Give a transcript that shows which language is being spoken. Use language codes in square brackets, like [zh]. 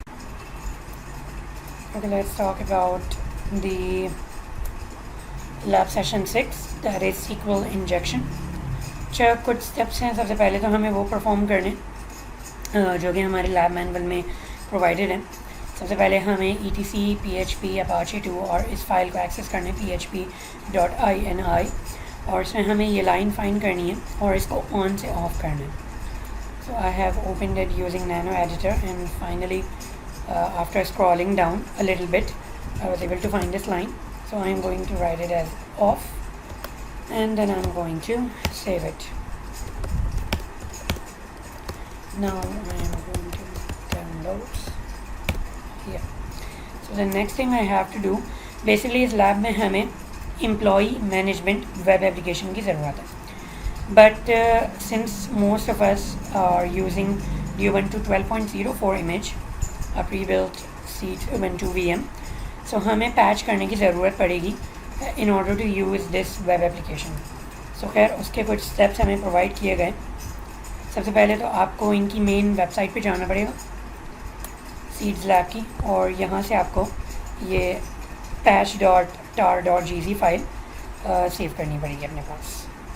[en] Okay, let's talk about the lab session 6, that is SQL injection. [hi] अच्छा, कुछ steps हैं. सबसे पहले तो हमें वो परफॉर्म करने जो कि हमारे लैब मैनुअल में प्रोवाइडेड है. सबसे पहले हमें etc php apache 2 और इस फाइल को एक्सेस करने php.ini और इसमें हमें ये लाइन फाइंड करनी है और इसको ऑन से ऑफ करना है. [en] So I have opened it using Nano Editor, and finally after scrolling down a little bit I was able to find this line. So I am going to write it as off, and then I'm going to save it. Now I am going to download. Yeah. So the next thing I have to do, basically [hi] इस lab में हमें employee management web application की ज़रूरत है. [en] But since most of us are using Ubuntu 12.04 image, a pre-built seed Ubuntu VM, so [hi] हमें patch करने की ज़रूरत पड़ेगी [en] in order to use this web application. [hi] So खैर उसके कुछ steps हमें प्रोवाइड किए गए. सबसे पहले तो आपको इनकी मेन वेबसाइट पे जाना पड़ेगा, सीड्स लैब की, और यहाँ से आपको ये patch.tar.gz फाइल सेव करनी पड़ेगी अपने पास.